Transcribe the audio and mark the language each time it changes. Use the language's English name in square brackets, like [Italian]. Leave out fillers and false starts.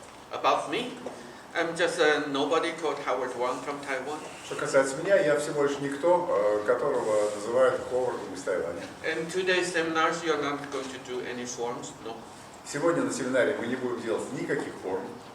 [English] About me, I'm just a nobody called Howard Wong from Taiwan. [Russian] Что касается меня, я всего лишь никто, которого называют Ховардом из Тайваня. [English] In today's seminars, you're not going to do any forms, no. [Russian] Сегодня на семинаре мы не будем делать никаких форм.